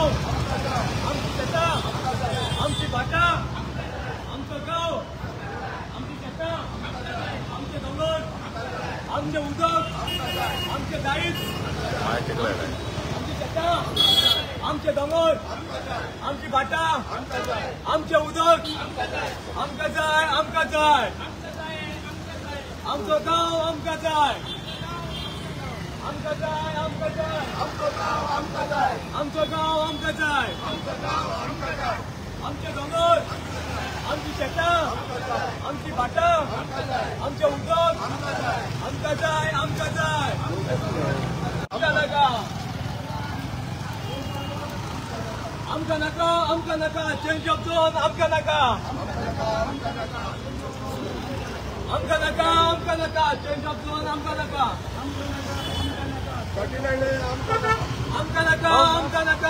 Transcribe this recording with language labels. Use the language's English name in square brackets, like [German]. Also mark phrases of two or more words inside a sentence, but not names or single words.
[Konkani] आमची शेता, आमची भाटा, आमचं गाव, आमची शेता, आमचे डोंगर, आमचे उदक, आमचे दाईत, आमची शेता, आमचे डोंगर, आमची भाटा, आमचे उदक, आमका जाय, आमका जाय. आमचं गाव आमका जाय, आमका जाय, आमका जाय, आमचं गाव आमका जाय, आमचं गाव आमका जाय, आमचं गाव आमका जाय. आमचे डोंगर, आमची शेता, आमची भाटा, आमचे उदक, आमका जाय, आमका जाय. आमका नका, आमका नका, आमका नका. [English] change of zone [Konkani] आमका नका, आमका नका, आमका नका. [English] change of zone [Konkani] आमका नका, आमका नका, आमका नका.